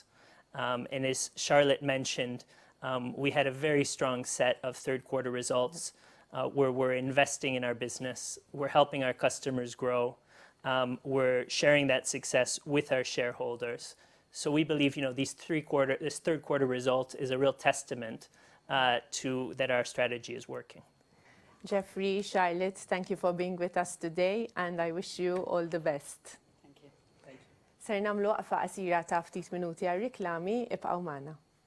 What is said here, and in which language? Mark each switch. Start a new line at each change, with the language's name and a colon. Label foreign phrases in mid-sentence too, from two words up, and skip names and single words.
English: And as Charlotte mentioned, we had a very strong set of third quarter results where we're investing in our business, we're helping our customers grow, we're sharing that success with our shareholders. So we believe, this third quarter result is a real testament to that our strategy is working. Geoffrey, Charlotte, thank you for being with us today, and I wish you all the best. Thank you.
Maltese: Ser namlu waqfa qasira ta' ftit minuti għal riklami, ibqgħu magħna.